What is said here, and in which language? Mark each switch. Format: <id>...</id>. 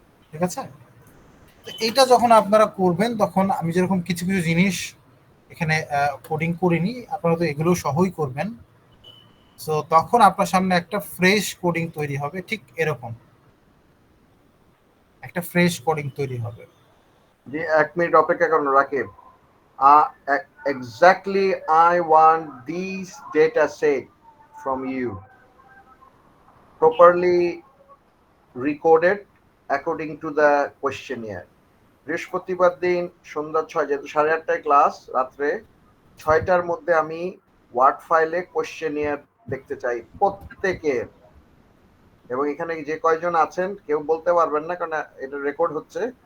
<bn>ঠিক আছে, তো এইটা যখন আপনারা করবেন, তখন আমি যেরকম কিছু কিছু জিনিস এখানে কোডিং করিনি, আপনারা তো এগুলো সহই করবেন। সো তখন আপনার সামনে একটা ফ্রেশ কোডিং তৈরি হবে, ঠিক এরকম একটা ফ্রেশ কোডিং তৈরি হবে। জি 1 মিনিট অপেক্ষা করুন Rakib.</bn> <en>Exactly I want these data set from you properly recorded according to the questionnaire.</en> <bn>বৃহস্পতিবার দিন সন্ধ্যা 6, যেহেতু 8:30টায় ক্লাস, রাত্রে 6টার মধ্যে আমি ওয়ার্ড ফাইলে কোশ্চেনিয়ার দেখতে চাই প্রত্যেকের। এবং এখানে যে কয়জন আছেন কেউ বলতে পারবেন না, কারণ এটা রেকর্ড হচ্ছে।</bn>